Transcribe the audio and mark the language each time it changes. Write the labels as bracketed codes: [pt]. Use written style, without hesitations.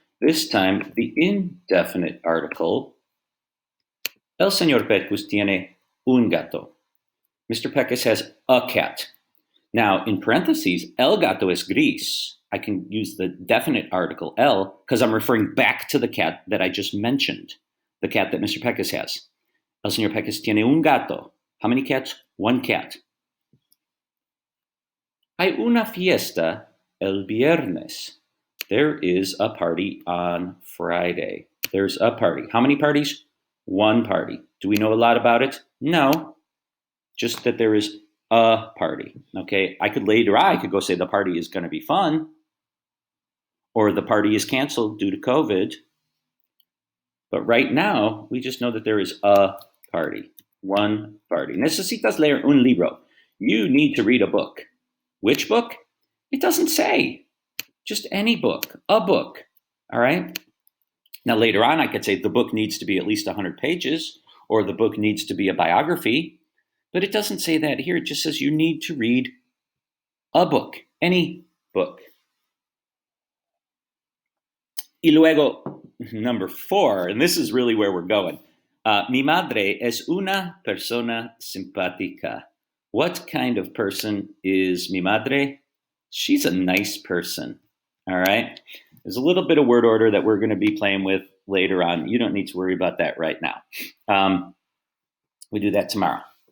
[en] This time, the indefinite article, [es] El señor Pecos tiene un gato. [en] Mr. Pecos has a cat. Now, in parentheses, [es] el gato es gris. [en] I can use the definite article el because I'm referring back to the cat that I just mentioned, the cat that Mr. Pecos has. [es] El señor Pecos tiene un gato. [en] How many cats? One cat. [es] Hay una fiesta el viernes. [en] There is a party on Friday. There's a party. How many parties? One party. Do we know a lot about it? No. Just that there is a party. Okay, I could go say the party is going to be fun, or the party is canceled due to COVID. But right now, we just know that there is a party, one party. [es] Necesitas leer un libro. [en] You need to read a book. Which book? It doesn't say. Just any book, a book. All right. Now, later on, I could say the book needs to be at least 100 pages, or the book needs to be a biography. But it doesn't say that here. It just says you need to read a book, any book. [es] Y luego, [en] number 4, and this is really where we're going. [es] Mi madre es una persona simpática. [en] What kind of person is mi madre? She's a nice person. All right. There's a little bit of word order that we're going to be playing with later on. You don't need to worry about that right now. We do that tomorrow.